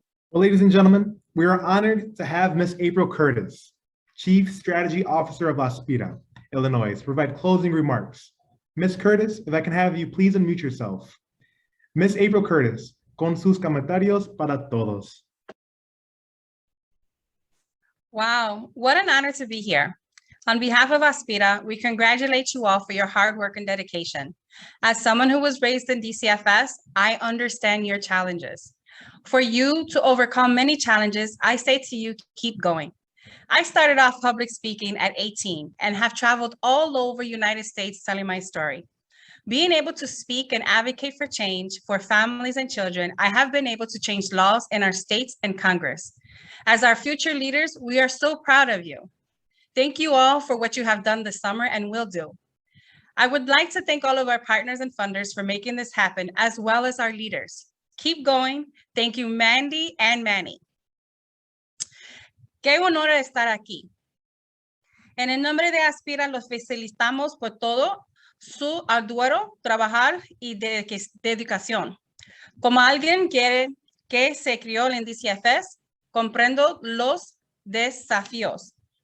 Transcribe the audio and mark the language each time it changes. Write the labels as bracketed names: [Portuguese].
[English] Well, ladies and gentlemen, we are honored to have Ms. April Curtis, Chief Strategy Officer of ASPIRA, Illinois, to provide closing remarks. Ms. Curtis, if I can have you please unmute yourself. Ms. [Spanish] April Curtis, con sus comentarios para todos. [English] Wow, what an honor to be here. On behalf of ASPIRA, we congratulate you all for your hard work and dedication. As someone who was raised in DCFS, I understand your challenges. For you to overcome many challenges, I say to you, keep going. I started off public speaking at 18 and have traveled all over the United States telling my story. Being able to speak and advocate for change for families and children, I have been able to change laws in our states and Congress. As our future leaders, we are so proud of you. Thank you all for what you have done this summer and will do. I would like to thank all of our partners and funders for making this happen, as well as our leaders. Keep going. Thank you, Mandy and Manny. [Spanish] Qué honor estar aquí. En el nombre de ASPIRA, los felicitamos por todo su arduo trabajar y dedicación. Como alguien que se crió en DCFS, comprendo los desafíos.